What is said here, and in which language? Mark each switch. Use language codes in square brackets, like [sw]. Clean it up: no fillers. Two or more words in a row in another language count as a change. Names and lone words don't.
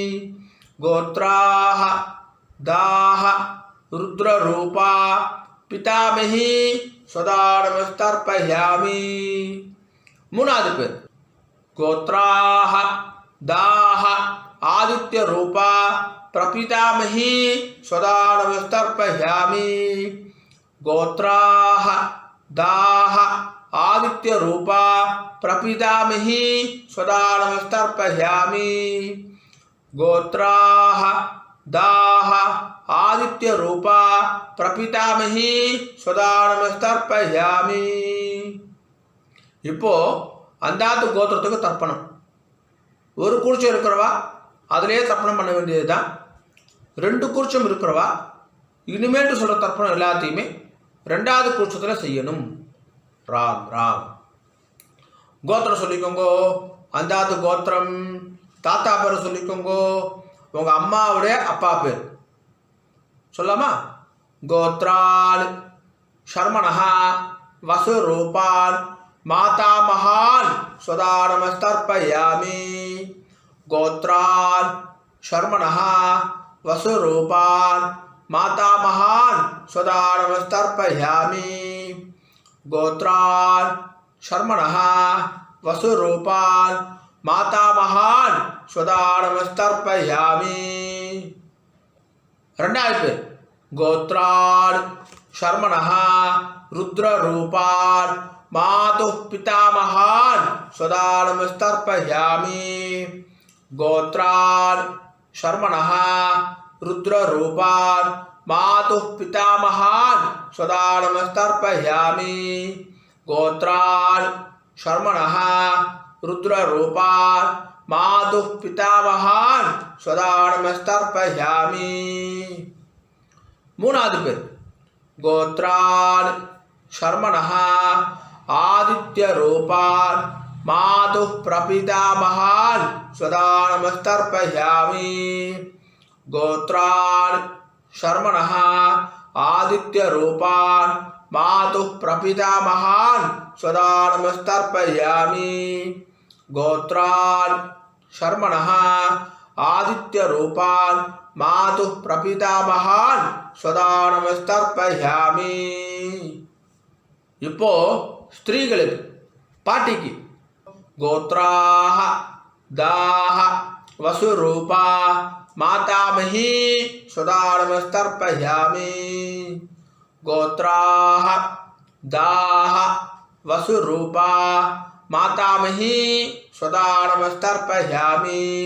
[sa] गोत्राः दाः रुद्ररूपा पितामही स्वधानमस्तर्पयामि. [ta] 3வது பேர் [sa] गोत्राः दाः आदित्य रूपा प्रपितामही स्वधानमस्तर्पयामि. गोत्राः दाः आदित्य रूपा प्रपितामही सदा नमस्तर्पयामि गोत्राः दाः आदित्य रूपा प्रपितामही सदा नमस्तर्पयामि [ta] இப்போ அந்தாத்து கோத்திரத்துக்கு தர்ப்பணம். ஒரு குறிச்சம் இருக்கிறவா அதிலேயே தர்ப்பணம் பண்ண வேண்டியது தான். 2 குறிச்சம் இருக்கிறவா இனிமேட்டு சொல்கிற தர்ப்பணம் எல்லாத்தையுமே 2வது குறிச்சத்தில் செய்யணும். ராம் ராம். கோத்திரம் சொல்லிக்கோங்கோ. அந்தாத்து கோத்திரம். தாத்தா பேர் சொல்லிக்கோங்கோ. உங்கள் அம்மாவுடைய அப்பா பேர் சொல்லாமா? [sa] गोत्रान् शर्मणः वसुरूपान् मातामहान् सदा नमस्तर्पयामि गोत्रान् शर्मणः वसुरूपान् मातामहान् सदा नमस्तर्पयामि गोत्रान् शर्मणः वसुरूपान् मातामहान् सदा नमस्तर्पयामि [ta] 2வது பேர் [sa] गोत्रान् शर्मणः रुद्ररूपान् मातुः पितामहान् सदा नमस्तर्पयामि गोत्रान् शर्मणः रुद्ररूपान् मातुः पितामहान् सदा नमस्तर्पयामि गोत्रान् शर्मणः रुद्ररूपान् मातुः पितामहान् सदा नमस्तर्पयामि [ta] 3வது பேர் [sa] गोत्रान् शर्मणः आदित्य रूपान् मातुः प्रपितामहान् सदा नमस्तर्पयामि गोत्रान् शर्मणः आदित्य रूपान् मातुः प्रपितामहान् सदा नमस्तर्पयामि गोत्रान् शर्मणः आदित्य रूपान् मातुः प्रपितामहान् सदा नमस्तर्पयामि [ta] இப்போ ஸ்திரீகளுக்கு பாட்டிக்கு [sa] गोत्राः दाः वसुरूपा मातामही सदा नमस्तर्पयामि गोत्राः दाः वसुरूपा मातामही सदा नमस्तर्पयामि